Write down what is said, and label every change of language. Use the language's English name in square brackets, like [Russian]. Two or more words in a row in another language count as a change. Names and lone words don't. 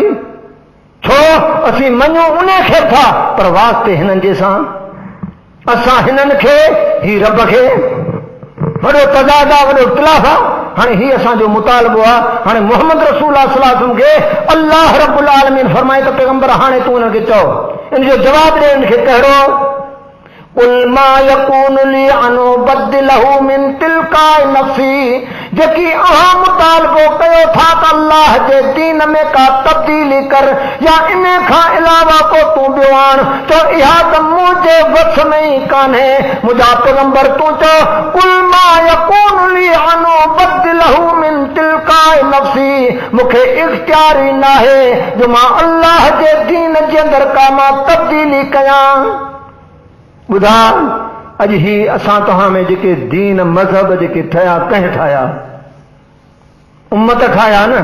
[Sindhi] छो असीं मञूं उन खे था, पर वास्ते हिननि जे सां असां हिननि खे ही रब खे वॾो तज़ाद आहे, वॾो इख़्तिलाफ़ आहे। हाणे ही असांजो मुतालबो आहे। हाणे मोहम्मद रसूल [Arabic] صلى الله عليه وسلم [Sindhi] खे अल्लाह [Arabic] رب العالمين [Sindhi] फरमाए त पैगंबर हाणे तूं उन्हनि खे चओ, इन जो जवाब ॾे। इनखे कहिड़ो? [Arabic] قل ما يكون لي أن أبدله من تلقاء نفسي, [Sindhi] जेकी अहां मुतालबो कयो था त अल्लाह जे दीन में का तब्दीली कर या इन खां अलावा को तूं ॿियो आण, तो इहा त मुंहिंजे वस में ई कान्हे। मुंहिंजा पैगंबर तूं चओ [Arabic] قل ما يكون لي أن أبدله من تلقاء نفسي, [Sindhi] मूंखे इख्तियार ई नाहे जो मां अल्लाह जे दीन जे अंदरि का मां तब्दीली कयां। ॿुधा, अॼु ही असां तव्हां में जेके दीन मज़हब जेके ठहिया, कंहिं ठाहिया? उम्मत ठाहिया न।